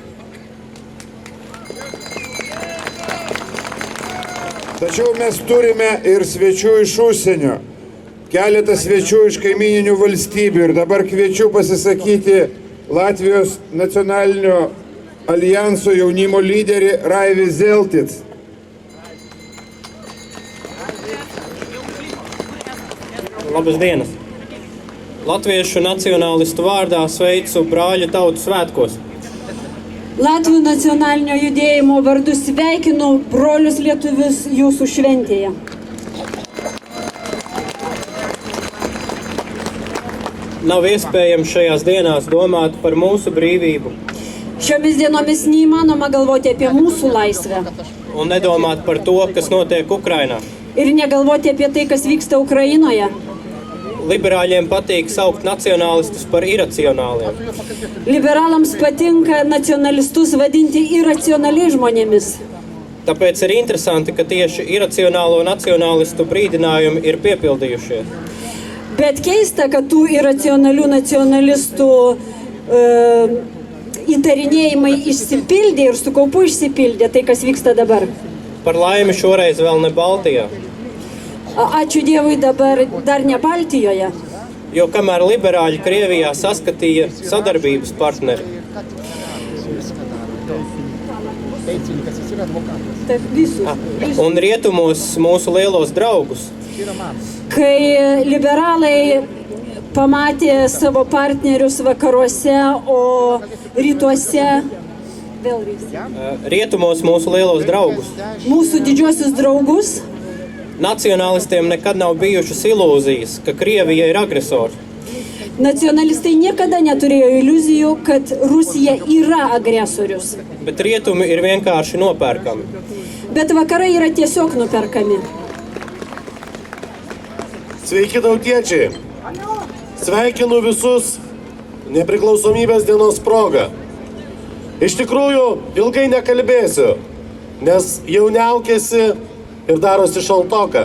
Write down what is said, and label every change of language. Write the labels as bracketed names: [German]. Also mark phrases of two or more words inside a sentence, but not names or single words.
[Lithuanian] Tačiau mes turime ir svečių iš užsienio. Keletą svečių iš kaimininių valstybių. Ir dabar kviečiu pasisakyti Latvijos nacionalinio alijanso jaunimo lyderį Raivi Zeltic. Labas dienas! [Latvian] Latviešu nacionālistu vārdā sveicu brāļu tautu svētkos. [Lithuanian] Latvių nacionalinio judėjimo vardu sveikinu brolius lietuvius jūsų šventėje. [Latvian] Nav iespējams šajās dienās domāt par mūsu brīvību [Lithuanian] Šiomis dienomis neįmanoma galvoti apie mūsų laisvę [Latvian] un nedomāt par to, kas notiek Ukrainā. [Lithuanian] ir negalvoti apie tai, kas vyksta Ukrainoje. [Latvian] Liberāļiem patīk saukt nacionālistus par iracionāliem. [Lithuanian] Liberalams patinka nacionalistus vadinti iracionaliais žmonėmis. [Latvian] Tāpēc ir interesanti, ka tieši iracionālo nacionālistu brīdinājumi ir piepildījušies. [Lithuanian] Bet keista, kad tų iracionalių nacionalistų įtarinėjimai išsipildė ir su kaupu išsipildė tai, kas vyksta dabar. [Latvian] Par laimi šoreiz vēl ne Baltijā. [Lithuanian] Ačiū Dievui, dabar dar ne Baltijoje. [Latvian] Jo kamēr liberāļi Krievijā saskatīja sadarbības partneri, un rietumos mūsu lielos draugus, [Lithuanian] Kai liberalai pamatė savo partnerius vakaruose, o rytuose [Latvian] rietumos mūsu lielos draugus, [Lithuanian] mūsų didžiosius draugus, [Latvian] nacionālistiem nekad nav bijušas ilūzijas, ka Krievija ir agresors. [Lithuanian] nacionalistai niekada neturėjo iliuzijų, kad Rusija yra agresorius. [Latvian] Bet rietumi ir vienkārši nopērkami. [Lithuanian] Bet vakarai yra tiesiog nuperkami. Sveiki tautiečiai! Sveikinu visus nepriklausomybės dienos proga. Iš tikrųjų, ilgai nekalbėsiu, nes jau niaukėsi ir darosi šaltoka.